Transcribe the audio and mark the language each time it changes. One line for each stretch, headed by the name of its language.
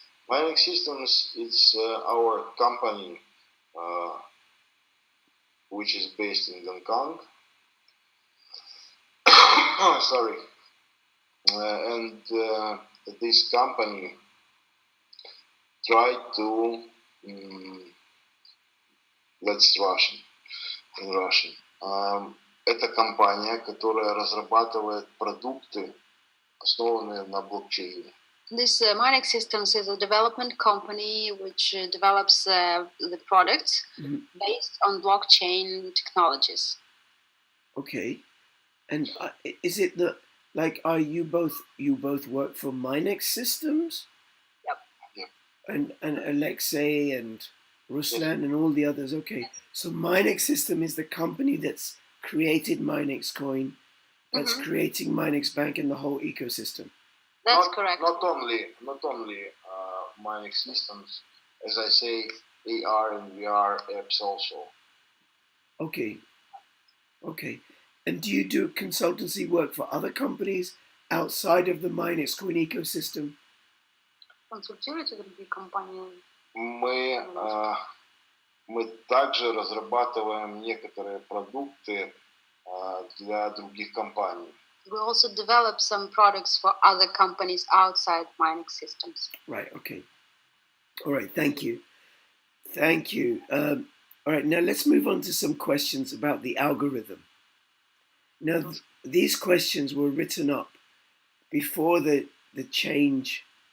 English: MinexSystems is our company, which is based in Hong Kong. Sorry. And this company tried to, let's in Russian.
Russian: Это компания, которая разрабатывает продукты, основанные на блокчейне.
English: This MinexSystems is a development company which develops the products based on blockchain technologies. Okay, and is it are you both work for MinexSystems? Yep. And Alexei and Ruslan and all the others. Okay, so MinexSystem is the company that's created Minexcoin, that's creating Minex Bank and the whole ecosystem. That's correct. Not only MinexSystems, as I say, AR and VR apps also. Okay. And do you do consultancy work for other companies outside of the Minexcoin ecosystem?
Russian: Консультируете другие компании? Мы также разрабатываем некоторые продукты для других компаний.
English: We also develop some products for other companies outside MinexSystems. Right, okay. All right, thank you. All right, now let's move on to some questions about the algorithm. Now, these questions were written up before the change.